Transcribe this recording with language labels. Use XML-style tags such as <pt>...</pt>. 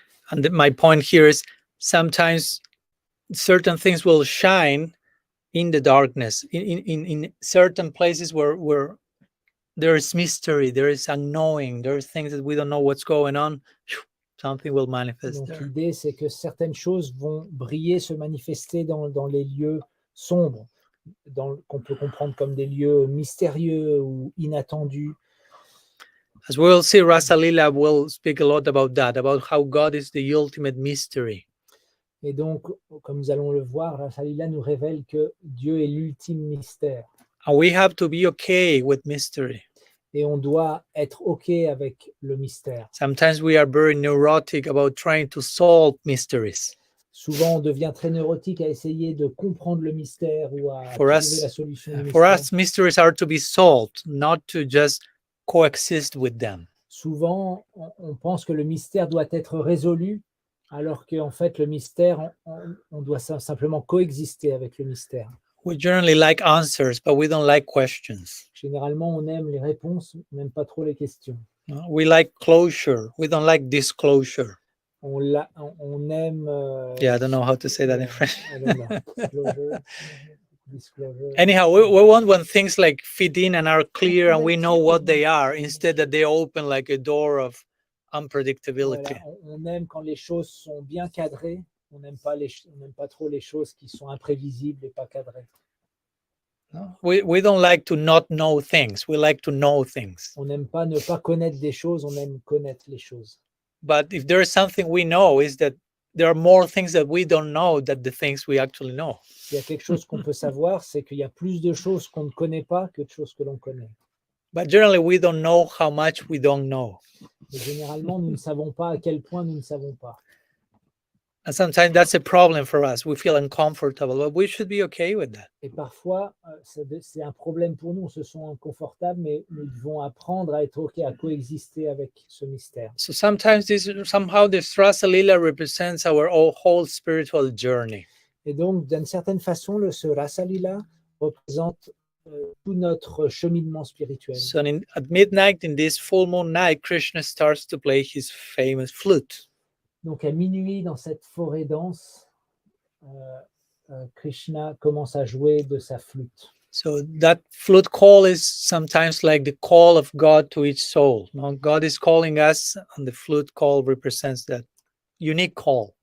<en>And my point here is sometimes certain things will shine in the darkness, in certain places where there is mystery, there is unknowing, there are things that we don't know what's going on, something will manifest</en> <fr>Donc,</fr> <en>there.</en> <fr>l'idée, c'est que certaines choses vont briller, se manifester dans les lieux sombres, qu'on peut comprendre comme des lieux mystérieux ou inattendus.</fr> <en>As we will see, Rasa-Lila will speak a lot about that, about how God is the ultimate mystery.</en> <fr>Et donc, comme nous allons le voir, Rasa-Lila nous révèle que Dieu est l'ultime mystère.</fr> <en>And we have to be okay with mystery.</en> <fr>Et on doit être OK avec le mystère.</fr> <en>Sometimes we are very neurotic about trying to solve mysteries.</en> <fr>Souvent, on devient très neurotique à essayer de comprendre le mystère ou à</fr> <en>For</en> <fr>trouver</fr> <en>us-</en> <fr>la solution du</fr> <en>For</en> <fr>mystère.</fr> <en>us, mysteries are to be solved, not to just coexist with them.</en> <fr>Souvent, on pense que le mystère doit être résolu, alors qu'en fait, le mystère, on doit simplement coexister avec le mystère.</fr> <en>We generally like answers, but we don't like questions.</en> <fr>Généralement, on aime les réponses, on n'aime pas trop les questions.</fr> <en>We like closure. We don't like disclosure.</en> <fr>On aime...</fr> <en>Yeah, I don't know how to say that in French. I don't know. Disclosure. Anyhow, we want when things like fit in and are clear and we know what they are, instead that they open like a door of unpredictability.</en> <fr>Voilà, on aime quand les choses sont bien cadrées. On n'aime pas trop les choses qui sont imprévisibles et pas cadrées.</fr> <en>No? We don't like to not know things. We like to know things.</en> <fr>On n'aime pas ne pas connaître des choses, on aime connaître les choses.</fr> <en>But if there is something we know, is that there are more things that we don't know than the things we actually know.</en> <fr>S'il y a quelque chose qu'on peut savoir, c'est qu'il y a plus de choses qu'on ne connaît pas que de choses que l'on connaît.</fr> <en>But generally, we don't know how much we don't know.</en> <fr>Mais généralement, nous ne savons pas à quel point nous ne savons pas.</fr> <en>And sometimes that's a problem for us. We feel uncomfortable, but we should be okay with that.</en> <fr>Et parfois, c'est un problème pour nous, on se sent inconfortable, mais nous devons apprendre à être OK, à coexister avec ce mystère.</fr> <en>So sometimes somehow this Rasa-Lila represents our whole spiritual journey.</en> <fr>Et donc, d'une certaine façon, ce Rasa-Lila représente tout notre cheminement spirituel.</fr> <en>So at midnight, in this full moon night, Krishna starts to play his famous flute.</en> <fr>Donc, à minuit, dans cette forêt dense, Krishna commence à jouer de sa flûte.</fr> <en>So that flute call is sometimes like the call of God to each soul. No? God is calling us, and the flute call represents that unique call.</en>